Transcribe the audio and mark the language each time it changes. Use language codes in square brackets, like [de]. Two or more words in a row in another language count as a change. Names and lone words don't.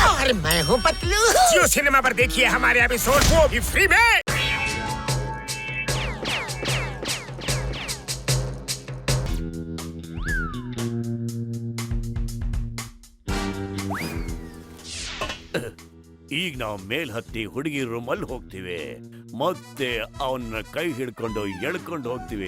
[hi] अरे मैं हूँ पतलू। जियो सिनेमा पर देखिए हमारे एपिसोड, वो भी फ्री में। [kn] ಈಗ ನಾವು ಮೇಲ್ ಹತ್ತಿ ಹುಡುಗಿ ರೂಮಲ್ಲಿ ಹೋಗ್ತೀವಿ, ಮತ್ತೆ ಅವನ್ನ ಕೈ ಹಿಡ್ಕೊಂಡು ಎಳ್ಕೊಂಡು ಹೋಗ್ತೀವಿ.